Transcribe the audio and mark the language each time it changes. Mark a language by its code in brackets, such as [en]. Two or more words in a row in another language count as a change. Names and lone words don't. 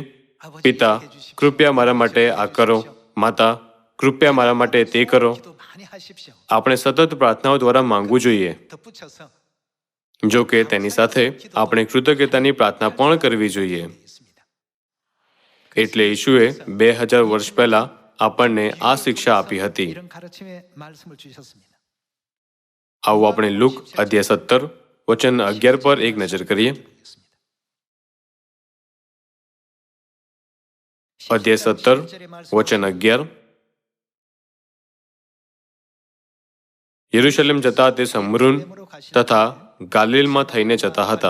[gu] પિતા, કૃપયા મારા માટે આ કરો. માતા, કૃપયા મારા માટે તે કરો. આપણે સતત પ્રાર્થનાઓ દ્વારા માંગવું જોઈએ. જો કે તેની સાથે આપણે કૃતજ્ઞતાની પ્રાર્થના પણ કરવી જોઈએ. એટલે ઈશુએ 2000 વર્ષ પહેલા આપણને આ શિક્ષા આપી હતી. [ko] 이런 가르침의 말씀을 주셨습니다. [gu] આવો આપણે લુક અધ્યાય 17 વચન 11 પર એક નજર કરીએ. અધ્યાય 17 વચન 11. યરુશલેમ જતા તે સમરૂન તથા ગાલિલમાં થઈને જતા હતા.